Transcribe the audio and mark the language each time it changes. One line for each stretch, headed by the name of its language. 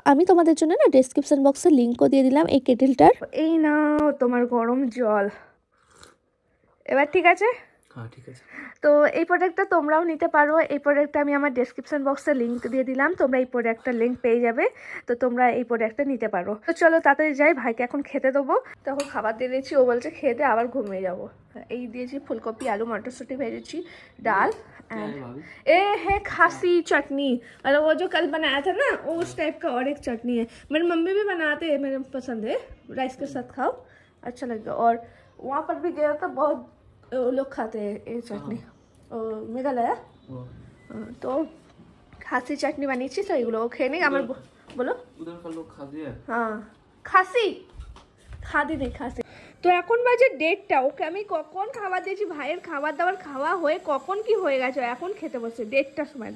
Bangla: আমি তোমাদের জন্য না ডেসক্রিপশন বক্সে লিঙ্কও দিয়ে দিলাম এই কেটেলটার। এই নাও তোমার গরম জল, এবার ঠিক আছে। হ্যাঁ ঠিক আছে। তো এই প্রোডাক্টটা তোমরাও নিতে পারো। এই প্রোডাক্টটা আমি আমার ডেসক্রিপশন বক্সে লিঙ্ক দিয়ে দিলাম, তোমরা এই প্রোডাক্টটার লিঙ্ক পেয়ে যাবে। তো তোমরা এই প্রোডাক্টটা নিতে পারো। তো চলো তাড়াতাড়ি যাই, ভাইকে এখন খেতে দেবো। তখন খাবার দিয়ে দিয়েছি, ও বলছে খেয়ে দে আবার ঘুমিয়ে যাবো। এই দিয়েছি ফুলকপি আলু মটরশুঁটি ভেজেছি,
Hindi: डाल एंड ए है खासी चटनी, मतलब वो जो कल बनाया था ना उस टाइप का और एक चटनी है। मेरी मम्मी भी बनाते हैं, मेरे पसंद है, राइस के साथ खाओ अच्छा लगेगा। और वहाँ पर भी गया था, बहुत लोग खाते हैं ये चटनी, मेघालय।
Bangla: तो खासी चटनी বানিয়েছি, তো এগুলো খেয়ে নিই। আমার বলো
Hindi: उधर का लोग खा दिया।
Bangla: হ্যাঁ খাসি খাদি নেই খাসি। তো এখন বাজে 1:30, ওকে আমি কখন খাবার দিয়েছি, ভাইয়ের খাবার দাবার খাওয়া হয়ে কখন কি হয়ে গেছে, এখন খেতে বসে 1:30টার সময়।